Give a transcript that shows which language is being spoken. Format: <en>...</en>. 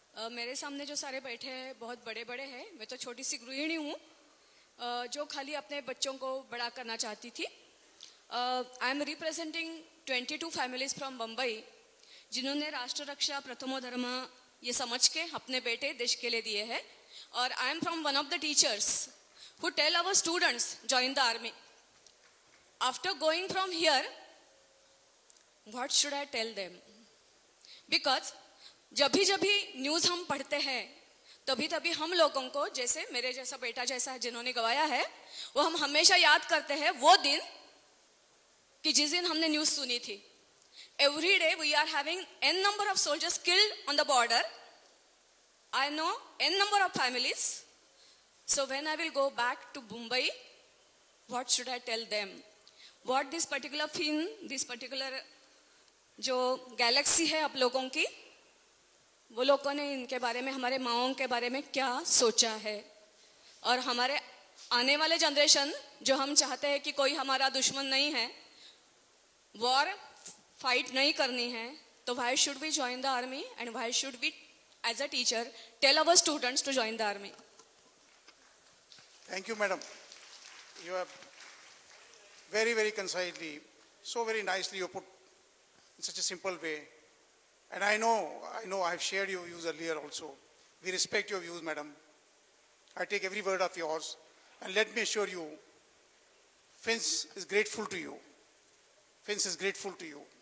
<hi>मेरे सामने जो सारे बैठे हैं बहुत बड़े बड़े हैं। मैं तो छोटी सी गृहिणी हूँ जो खाली अपने बच्चों को बड़ा करना चाहती थी।</hi> <en>I am representing 22 families from Bombay</en> <hi>जिन्होंने राष्ट्र रक्षा प्रथमो धर्म ये समझ के अपने बेटे देश के लिए दिए हैं।</hi> <en>और I am from one of the teachers who tell our students join the army. After going from here, what should I tell them?</en> <hi>Because जब भी न्यूज़ हम पढ़ते हैं तभी हम लोगों को, जैसे मेरे जैसा बेटा जैसा जिन्होंने गवाया है, वो हम हमेशा याद करते हैं वो दिन कि जिस दिन हमने न्यूज़ सुनी थी।</hi> <en>Every day we are having n number of soldiers killed on the border. I know n number of families. So when I will go back to Mumbai, what should I tell them? What this particular film, this particular</en> <hi>जो Galaxy है आप लोगों की, वो लोगों ने इनके बारे में, हमारे माओं के बारे में क्या सोचा है। और हमारे आने वाले जनरेशन जो हम चाहते हैं कि कोई हमारा दुश्मन नहीं है, वॉर फाइट नहीं करनी है, तो</hi> <en>why should we join the army and why should we as a teacher tell our students to join the army? Thank you, madam. You have very, very concisely, so very nicely you put in such a simple way. And I know I have shared your views earlier also. We respect your views, madam. I take every word of yours. And let me assure you, FINS is grateful to you. FINS is grateful to you.</en>